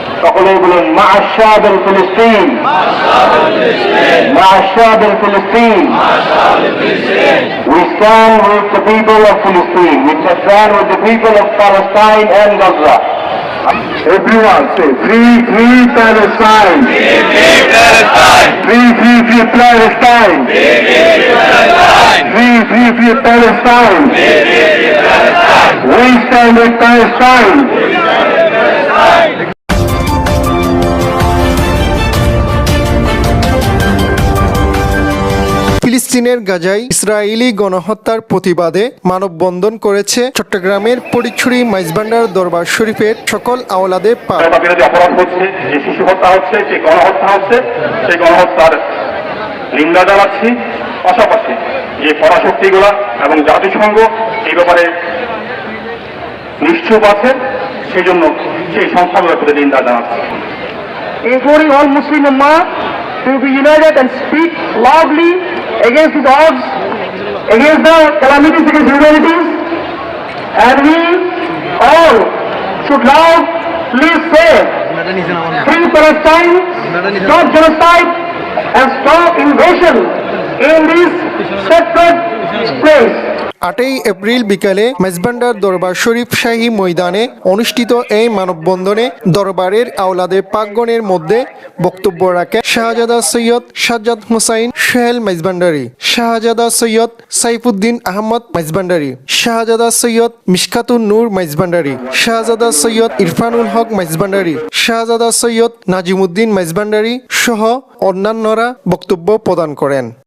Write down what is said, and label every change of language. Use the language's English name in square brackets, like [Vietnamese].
[Bangla] সকলেই বলুন [Arabic] মা'আশ-শা'বিল ফিলিস্তিন, মা'আশ-শা'বিল ফিলিস্তিন। [English] We stand with the people of Palestine. We stand with the people of Palestine and Gaza. Everyone say, free, free Palestine. Free, free Palestine. Free, free, free Palestine. Free, free, free Palestine. We stand with Palestine. [Bangla] ফিলিস্তিনের গাজায় Israeli গণহত্যার প্রতিবাদে মানববন্ধন করেছে চট্টগ্রামের ফটিকছড়ি মাইজভান্ডার দরবার শরীফের সকল আওলাদে পাক। বিরোধী অপরাধ হচ্ছে, যে শিশু হত্যা হচ্ছে, যে গণহত্যা হচ্ছে, সেই গণহত্যার নিন্দা জানাচ্ছি। পাশাপাশি যে পরাশক্তিগুলা এবং জাতিসংঘ এই ব্যাপারে নিশ্চুপ আছে, সেই জন্য সেই সংস্থাগুলোর প্রতি নিন্দা জানাচ্ছি। [English] Imploring all Muslim Ummah to be united and speak loudly against the odds, against the calamities against humanities, and we all should loudly say, free Palestine, stop genocide, and stop invasion in this sacred place. [Bangla] 8 April বিকালে মাইজভান্ডার দরবার শরীফ শাহী ময়দানে অনুষ্ঠিত এই মানববন্ধনে দরবারের আওলাদে পাকগণের মধ্যে বক্তব্য রাখেন শাহজাদা সৈয়দ সাজ্জাদ হুসাইন সোহেল মাইজভান্ডারি, শাহজাদা সৈয়দ সাইফুদ্দিন আহমদ মাইজভান্ডারি, শাহজাদা সৈয়দ মিশকাতুন নূর মাইজভান্ডারি, শাহজাদা সৈয়দ ইরফানুল হক মাইজভান্ডারি, শাহজাদা সৈয়দ নাজিমুদ্দিন মাইজভান্ডারি সহ অন্যান্যরা বক্তব্য প্রদান করেন।